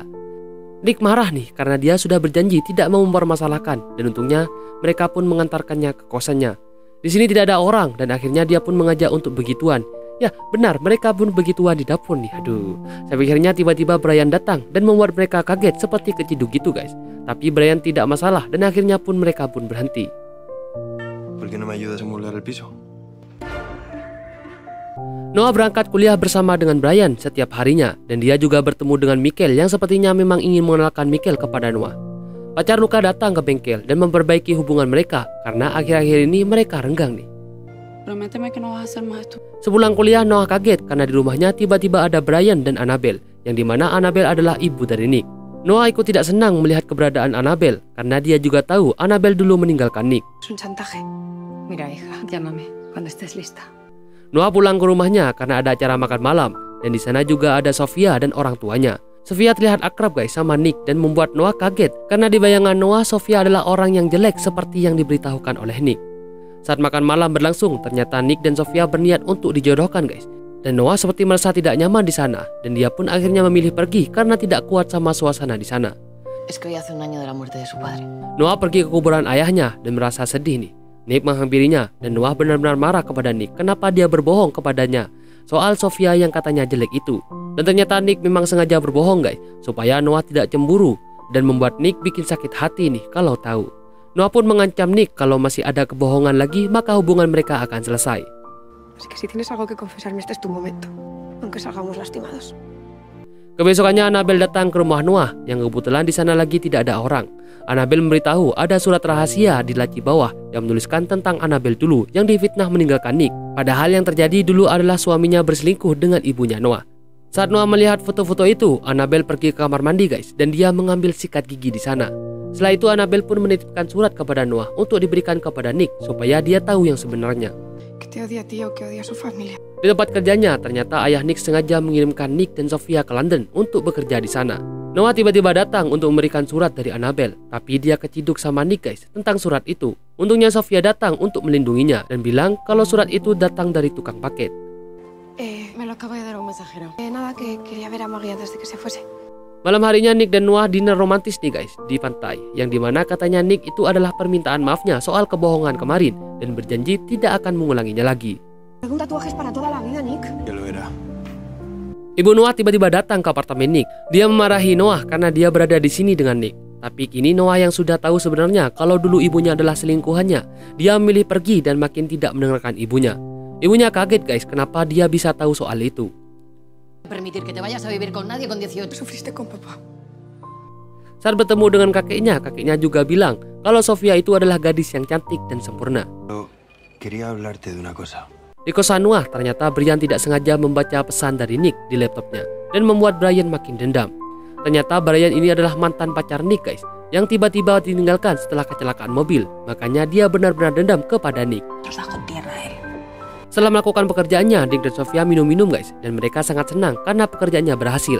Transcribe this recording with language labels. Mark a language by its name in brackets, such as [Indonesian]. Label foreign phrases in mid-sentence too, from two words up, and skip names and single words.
[Indonesian] Nick marah nih karena dia sudah berjanji tidak mau mempermasalahkan, dan untungnya mereka pun mengantarkannya ke kosannya. Di sini tidak ada orang, dan akhirnya dia pun mengajak untuk begituan. Ya benar, mereka pun begituan di dapur nih. Aduh, saya pikirnya tiba-tiba Brian datang dan membuat mereka kaget seperti keciduk gitu guys. Tapi Brian tidak masalah, dan akhirnya pun mereka pun berhenti. [Spanish] ¿Por qué no me ayudas a amueblar el piso? [Indonesian] Noah berangkat kuliah bersama dengan Brian setiap harinya, dan dia juga bertemu dengan Michael yang sepertinya memang ingin mengenalkan Michael kepada Noah. Pacar Luka datang ke bengkel dan memperbaiki hubungan mereka karena akhir-akhir ini mereka renggang nih. Sepulang kuliah, Noah kaget karena di rumahnya tiba-tiba ada Brian dan Annabelle, yang dimana Annabelle adalah ibu dari Nick. Noah ikut tidak senang melihat keberadaan Annabelle karena dia juga tahu Annabelle dulu meninggalkan Nick. [Spanish] Es un chantaje. Mira, hija, llámame cuando estés lista. [Indonesian] Noah pulang ke rumahnya karena ada acara makan malam, dan di sana juga ada Sofia dan orang tuanya. Sofia terlihat akrab guys sama Nick dan membuat Noah kaget karena di bayangan Noah Sofia adalah orang yang jelek seperti yang diberitahukan oleh Nick. Saat makan malam berlangsung, ternyata Nick dan Sofia berniat untuk dijodohkan guys. Dan Noah seperti merasa tidak nyaman di sana, dan dia pun akhirnya memilih pergi karena tidak kuat sama suasana di sana. [Spanish] Es que hoy hace un año de la muerte de su padre. [Indonesian] Noah pergi ke kuburan ayahnya dan merasa sedih nih. Nick menghampirinya, dan Noah benar-benar marah kepada Nick kenapa dia berbohong kepadanya soal Sofia yang katanya jelek itu. Dan ternyata Nick memang sengaja berbohong guys, supaya Noah tidak cemburu, dan membuat Nick bikin sakit hati nih kalau tahu. Noah pun mengancam Nick kalau masih ada kebohongan lagi maka hubungan mereka akan selesai. [Spanish] Así que si tienes algo que confesarme, este es tu momento, aunque salgamos lastimados. [Indonesian] Kebesokannya Annabelle datang ke rumah Noah, yang kebetulan di sana lagi tidak ada orang. Annabelle memberitahu ada surat rahasia di laci bawah yang menuliskan tentang Annabelle dulu yang difitnah meninggalkan Nick. Padahal yang terjadi dulu adalah suaminya berselingkuh dengan ibunya Noah. Saat Noah melihat foto-foto itu, Annabelle pergi ke kamar mandi guys, dan dia mengambil sikat gigi di sana. Setelah itu Annabelle pun menitipkan surat kepada Noah untuk diberikan kepada Nick supaya dia tahu yang sebenarnya. [Spanish] Que te odia a ti o que odia a su familia. [Indonesian] Di tempat kerjanya, ternyata ayah Nick sengaja mengirimkan Nick dan Sofia ke London untuk bekerja di sana. Noah tiba-tiba datang untuk memberikan surat dari Annabelle, tapi dia keciduk sama Nick guys tentang surat itu. Untungnya Sofia datang untuk melindunginya dan bilang kalau surat itu datang dari tukang paket. [Spanish] Me lo acaba de dar un mensajero. Nada, que quería ver a Maggie antes de que se fuese. [Indonesian] Malam harinya Nick dan Noah dinner romantis nih guys di pantai, yang dimana katanya Nick itu adalah permintaan maafnya soal kebohongan kemarin dan berjanji tidak akan mengulanginya lagi. [Spanish] Un tatuaje es para toda la vida, Nick. Ya lo era. [Indonesian] Ibu Noah tiba-tiba datang ke apartemen Nick. Dia memarahi Noah karena dia berada di sini dengan Nick. Tapi kini Noah yang sudah tahu sebenarnya kalau dulu ibunya adalah selingkuhannya, dia memilih pergi dan makin tidak mendengarkan ibunya. Ibunya kaget guys, kenapa dia bisa tahu soal itu. [Spanish] Permitir que te vayas a vivir con nadie con 18. Sufriste con papá. [Indonesian] Saat bertemu dengan kakeknya juga bilang kalau Sofia itu adalah gadis yang cantik dan sempurna. [Spanish] Pero quería hablarte de una cosa. [Indonesian] Di kosan Noah, ternyata Brian tidak sengaja membaca pesan dari Nick di laptopnya dan membuat Brian makin dendam. Ternyata Brian ini adalah mantan pacar Nick guys, yang tiba-tiba ditinggalkan setelah kecelakaan mobil. Makanya dia benar-benar dendam kepada Nick. Setelah melakukan pekerjaannya, Nick dan Sofia minum-minum guys, dan mereka sangat senang karena pekerjaannya berhasil.